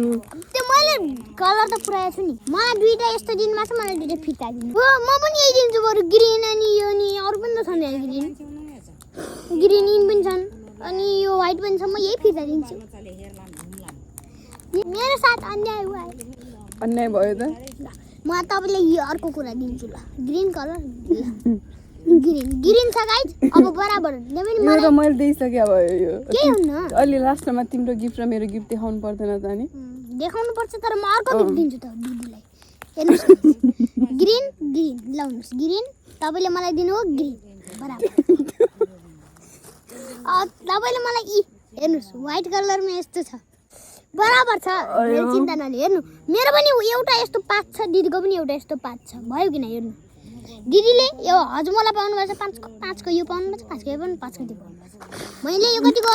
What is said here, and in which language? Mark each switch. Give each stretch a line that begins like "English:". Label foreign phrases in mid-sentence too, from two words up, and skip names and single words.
Nepali: त्यो मैले कलर त पुऱ्याएको छु नि मलाई दुईटा यस्तो दिनमा छ मलाई दुईटा फिर्ता दिनु हो म पनि यही दिन्छु बरु ग्रिन अनि यो नि अरू पनि त छन् ग्रिन इन पनि छन् अनि यो व्हाइट पनि छ म यही फिर्ता दिन्छु मेरो साथ
Hindi: अन्याय हुआ है
Nepali: अन्याय भयो त म तपाईँलाई यो अर्को कुरा दिन्छु ल
English: green color
Nepali: ग्रिन छ गाइज अब बराबर यो त मैले दिइसके भयो यो के हुन्न अलि लास्टमा तिम्रो गिफ्ट र मेरो गिफ्ट देखाउनु पर्दैन त नि देखाउनु पर्छ तर म अर्को गिफ्ट दिन्छु त दिदीलाई हेर्नुहोस् ग्रिन ग्रिन लाउनुहोस् ग्रिन तपाईँले मलाई दिनु हो ग्रिन बराबर तपाईँले मलाई हेर्नुहोस् व्हाइट कलरमा यस्तो छ बराबर छ मेरो चिन्ता नलिनु हेर्नु मेरो पनि एउटा यस्तो पात छ दिदीको पनि एउटा यस्तो पात छ भयो किन हेर्नु दिदीले यो हजमोला पाउनुपर्छ 5को यो पाउनुपर्छ 5को यो पनि 5को त्यो पाउनुपर्छ मैले यो कतिको